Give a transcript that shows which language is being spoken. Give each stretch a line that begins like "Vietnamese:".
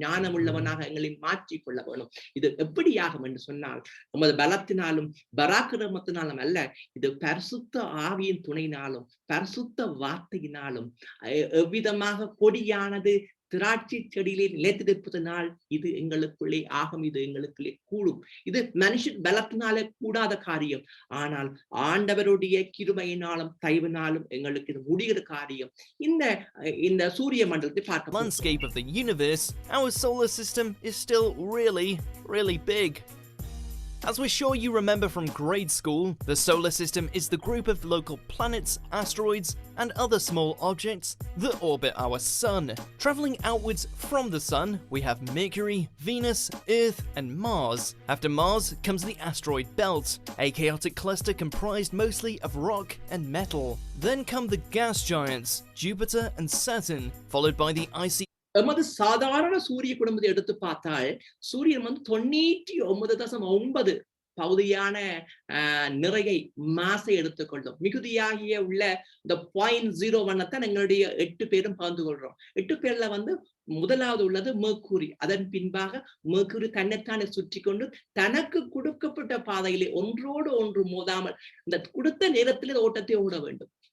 Tamil: ஞானம் உள்ளவனாக எங்களை மாற்றிக் கொள்ள வேணும். இது எப்படியாகும் என்று சொன்னால், நமது பலத்தினாலும் பராக்கிரமத்தினாலும் அல்ல, இது பரிசுத்த ஆவியின் துணையினாலும் பரிசுத்த வார்த்தையினாலும் எவ்விதமாக கொடியானது திராட்சை செடியிலே நிலைத்திருப்பதனால் இது எங்களுக்குள்ளே ஆகும், இது எங்களுக்குள்ளே கூடும். இது மனுஷன் பலத்தினாலே கூடாத காரியம். ஆனால் ஆண்டவருடைய கிருபையினாலும் தயவினாலும் எங்களுக்கு இது முடிகிற காரியம். இந்த சூரிய மண்டலத்தை பார்க்க
English: landscape of the universe, our solar system is still really big. As we're sure you remember from grade school, the solar system is the group of local planets, asteroids, and other small objects that orbit our sun. Travelling outwards from the sun, we have Mercury, Venus, Earth, and Mars. After Mars comes the asteroid belt, a chaotic cluster comprised mostly of rock and metal. Then come the gas giants, Jupiter and Saturn, followed by the icy
Tamil: எமது சாதாரண சூரிய குடும்பத்தை எடுத்து பார்த்தால் சூரியன் வந்து 99.9 பகுதியான நிறையை மாசை எடுத்துக்கொள்ளும். மிகுதியாகிய உள்ள இந்த 0.01 எங்களுடைய 8 பேரும் பகிர்ந்து கொள்றோம். 8 பேர்ல வந்து முதலாவது உள்ளது மெர்க்குரி. அதன் பின்பாக மெர்க்குரி தன்னைத்தானே சுற்றி கொண்டு தனக்கு கொடுக்கப்பட்ட பாதையிலே ஒன்றோடு ஒன்று மோதாமல் இந்த கொடுத்த நேரத்திலே ஓட்டத்தை ஓட வேண்டும்.